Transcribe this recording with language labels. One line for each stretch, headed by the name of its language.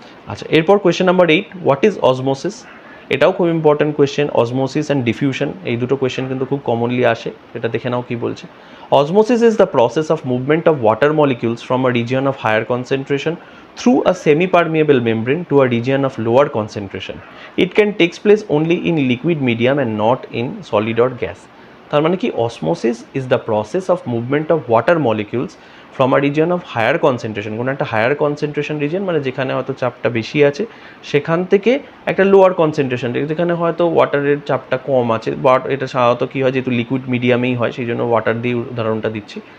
Bangla: আচ্ছা, এরপর question number 8,
English: What is osmosis?
Bangla: এটাও খুব important question. Osmosis and diffusion এই দুটো কোয়েশ্চেন কিন্তু খুব কমনলি আসে, এটা দেখে নাও কি বলছে।
English: Osmosis is the process of movement of water molecules from a region of higher concentration through a semi-permeable membrane to a region of lower concentration. It can take place only in liquid medium and not in solid or gas.
Bangla: তার মানে কি,
English: osmosis is the process of movement of water molecules from a region of higher concentration,
Bangla: কোনো একটা higher concentration region মানে যেখানে হয়তো চাপটা বেশি আছে, সেখান থেকে একটা লোয়ার কনসেন্ট্রেশন যেখানে হয়তো ওয়াটারের চাপটা কম আছে, বাট এটা সাধারণত কী হয়, যেহেতু লিকুইড মিডিয়ামেই হয় সেই জন্য ওয়াটার দিয়ে উদাহরণটা দিচ্ছি।